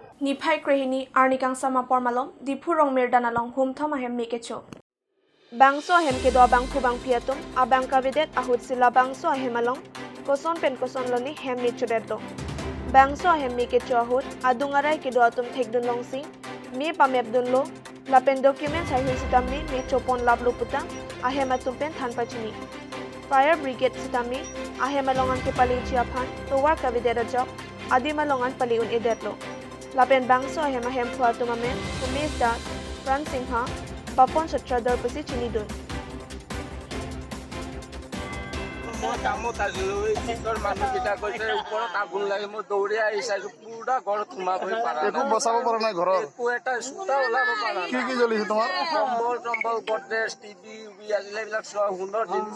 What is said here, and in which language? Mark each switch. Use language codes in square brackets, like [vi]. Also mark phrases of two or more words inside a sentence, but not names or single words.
[mjw] নিফাই ক্ৰেহিনী আৰ্নিকাং সামা পৰমালম ডিফু ৰং মেৰদানালং হুমথম আহেম মেকেছো বাংসো আহেম কেদোয়া বাংফু বাংফিয়াতুম আবাং কাবিদেত আহুত সিলা বাংসো আহেমালং কোসন পেন কোসন লনি হেম নিচুদেতো বাংসো আহেম মেকেছো আহুত আদুঙারাই কেদোয়াতুম থেকদুন লংসি মে পামেবদুনলো লাপেন ডকুমেন্ট সাইহুই সিতামনি মে চোপন লাভলো পুতা আহেমাতুম পেন থানপাচিনি [en] Fire Brigade [mjw] Sitami, Ahemalongan ke Pali Chiapan, Towar Kavidera Job, Adimalongan Paliun Edetlo. Lapen Bangso Ahemahem Puatumamen, Umes Das, Fran Singha, Papon Satradar Pasi Chinidun. [as] কামত আহিলোঁ নিজৰ মানুহকেইটা কৈছে ওপৰত আগুন লাগে মই দৌৰি আহি চাইছোঁ পুৰা ঘৰত সোমাবই পৰা একো বচাব পৰা নাই ঘৰৰ একো এটা সূতা ওলাব পৰা কি কি জ্বলিছে তোমাৰ কম্বল গডৰেজ টিভি উবি আছিলে এইবিলাক চব সুন্দৰ জিনিছ